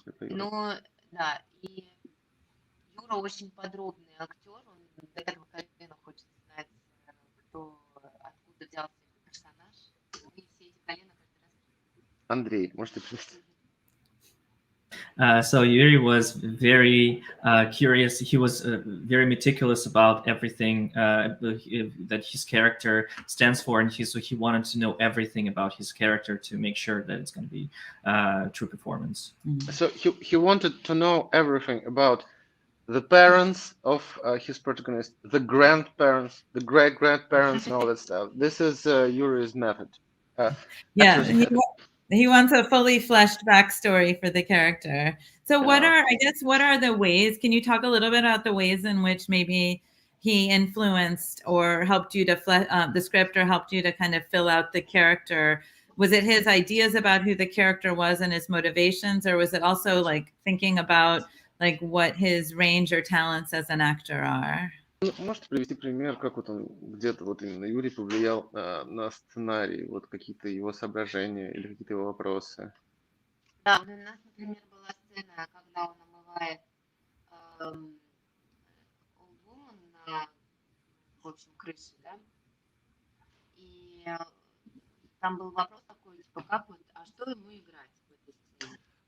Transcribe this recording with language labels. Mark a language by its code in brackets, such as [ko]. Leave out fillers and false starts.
[ru] Ну, да, и Юра очень подробный актер, он до этого колена хочет знать, откуда взялся его персонаж, и все эти колена каждый раз. Андрей, можете привести? [en] So Yuri was very curious. He was very meticulous about everything that his character stands for, and so he wanted to know everything about his character to make sure that it's going to be true performance. Mm-hmm. So he wanted to know everything about the parents of his protagonist, the grandparents, the great-grandparents, and all that stuff. This is Yuri's method. He wants a fully fleshed backstory for the character. So what are the ways, can you talk a little bit about the ways in which maybe he influenced or helped you to the script, or helped you to kind of fill out the character? Was it his ideas about who the character was and his motivations, or was it also like thinking about like what his range or talents as an actor are? [ru] Можете привести пример, как вот он где-то вот именно Юрий повлиял на сценарий, вот какие-то его соображения или какие-то его вопросы? Да, у нас, например, была сцена, когда он омывает [en] Old Woman [ru] на, в общем, крыше, да, и там был вопрос такой, типа, как вот, а что ему играть в этой сцене?